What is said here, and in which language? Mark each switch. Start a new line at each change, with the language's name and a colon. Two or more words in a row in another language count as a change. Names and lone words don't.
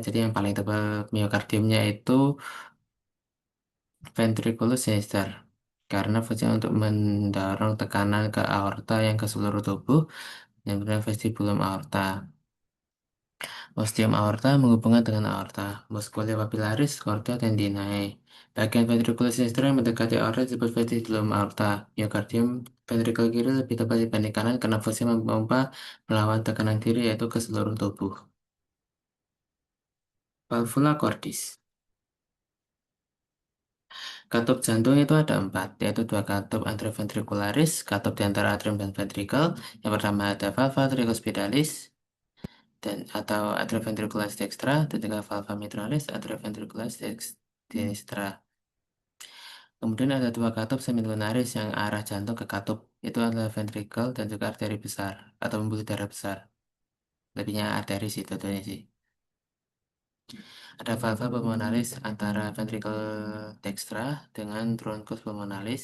Indonesian: Jadi yang paling tebal miokardiumnya itu
Latin: ventriculus sinister.
Indonesian: Karena fungsinya untuk mendorong tekanan ke aorta yang ke seluruh tubuh, yang bernama
Latin: vestibulum aorta. Ostium aorta
Indonesian: menghubungkan dengan aorta.
Latin: Muscula papillaris, chorda tendinae.
Indonesian: Bagian
Latin: ventriculus sinistra
Indonesian: yang mendekati aorta disebut
Latin: vestibulum aorta.
Indonesian: Myokardium ventrikel kiri lebih tepat dibanding kanan karena fungsi memompa melawan tekanan kiri yaitu ke seluruh tubuh.
Latin: Valvula cordis.
Indonesian: Katup jantung itu ada empat, yaitu dua katup anteroventricularis, katup di antara atrium dan ventrikel. Yang pertama ada
Latin: valva tricuspidalis,
Indonesian: dan atau
Latin: atrioventricularis dextra
Indonesian: dan juga
Latin: valva mitralis atrioventricularis sinistra.
Indonesian: Kemudian ada dua katup semilunaris yang arah jantung ke katup itu adalah ventrikel dan juga arteri besar atau pembuluh darah besar. Lebihnya arteri sih tentunya sih. Ada
Latin: valva pulmonalis
Indonesian: antara ventrikel dextra dengan
Latin: truncus pulmonalis.